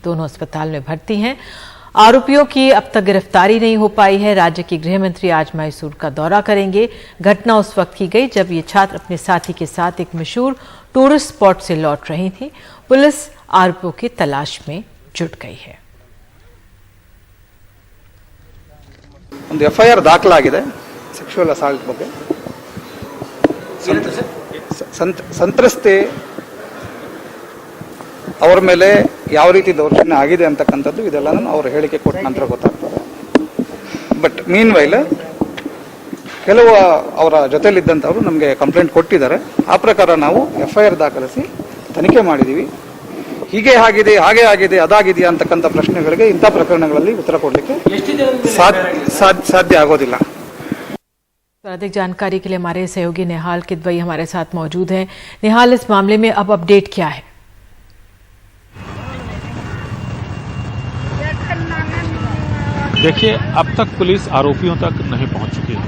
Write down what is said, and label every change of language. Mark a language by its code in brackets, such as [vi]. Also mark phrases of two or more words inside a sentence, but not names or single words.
[hi] दोनों अस्पताल में भर्ती हैं। आरोपियों की अब तक गिरफ्तारी नहीं हो पाई है। राज्य के गृह मंत्री आज मैसूर का दौरा करेंगे। घटना उस वक्त की गई जब ये छात्र अपने साथी के साथ एक मशहूर [en] tourist spot [hi] से लौट रही थी। पुलिस आरोपियों की तलाश में जुट गई है। [kn] ಒಂದು ಎಫ್ಐಆರ್ ದಾಖಲಾಗಿದೆ [en] sexual assault [kn] ಬಗ್ಗೆ. ಸಂತ್ರಸ್ತೆ ಅವರ ಮೇಲೆ ಯಾವ ರೀತಿ ದೌರ್ಜನ್ಯ ಆಗಿದೆ ಅಂತಕ್ಕಂಥದ್ದು ಇದೆಲ್ಲ ಅವ್ರ ಹೇಳಿಕೆ ಕೊಟ್ಟ ನಂತರ ಗೊತ್ತಾಗ್ತದೆ. [en] but mean while [kn] ಕೆಲವು ಅವರ ಜೊತೆಲಿದ್ದಂಥವ್ರು ನಮಗೆ ಕಂಪ್ಲೇಂಟ್ ಕೊಟ್ಟಿದ್ದಾರೆ. ಆ ಪ್ರಕಾರ ನಾವು ಎಫ್ಐಆರ್ ದಾಖಲಿಸಿ ತನಿಖೆ ಮಾಡಿದ್ದೀವಿ. ಹೀಗೆ ಆಗಿದೆ, ಹಾಗೆ ಆಗಿದೆ, ಅದಾಗಿದೆಯಾ ಅಂತಕ್ಕಂಥ ಪ್ರಶ್ನೆಗಳಿಗೆ ಇಂಥ ಪ್ರಕರಣಗಳಲ್ಲಿ ಉತ್ತರ ಕೊಡಲಿಕ್ಕೆ ಸಾಧ್ಯ ಆಗೋದಿಲ್ಲ. [hi] अधिक जानकारी के लिए हमारे सहयोगी निहाल किदवई हमारे साथ मौजूद हैं। निहाल, इस मामले में अब अपडेट क्या है? देखिए, अब तक पुलिस आरोपियों तक नहीं पहुंच चुकी है।